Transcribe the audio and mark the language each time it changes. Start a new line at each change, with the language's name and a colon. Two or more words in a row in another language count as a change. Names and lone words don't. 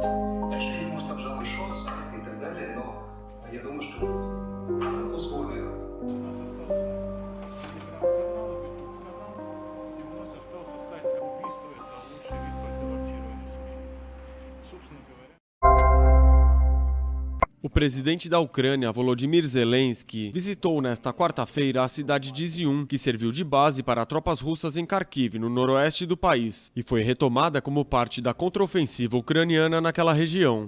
Russian: Очевидно, может, обжалован сайт и так далее, но я думаю, что в данных условиях
Portuguese: O presidente da Ucrânia, Volodymyr Zelensky, visitou nesta quarta-feira a cidade de Izium, que serviu de base para tropas russas em Kharkiv, no noroeste do país, e foi retomada como parte da contraofensiva ucraniana naquela região.